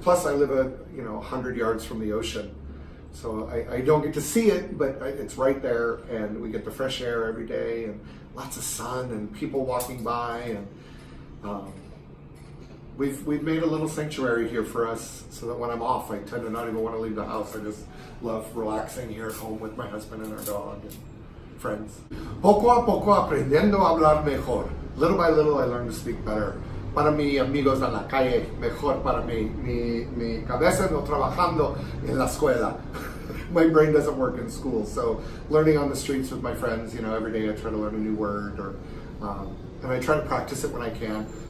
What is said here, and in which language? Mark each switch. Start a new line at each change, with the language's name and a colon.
English: Plus I live 100 yards from the ocean. So I don't get to see it, but it's right there, and we get the fresh air every day and lots of sun and people walking by, and we've made a little sanctuary here for us so that when I'm off, I tend to not even want to leave the house. I just love relaxing here at home with my husband and our dog and friends.
Spanish: Poco a poco aprendiendo a hablar mejor.
English: Little by little, I learn to speak better.
Spanish: Para mis amigos en la calle, mejor para mí. Mi cabeza no trabajando en la escuela.
English: My brain doesn't work in school, so learning on the streets with my friends, you know, every day I try to learn a new word, or and I try to practice it when I can.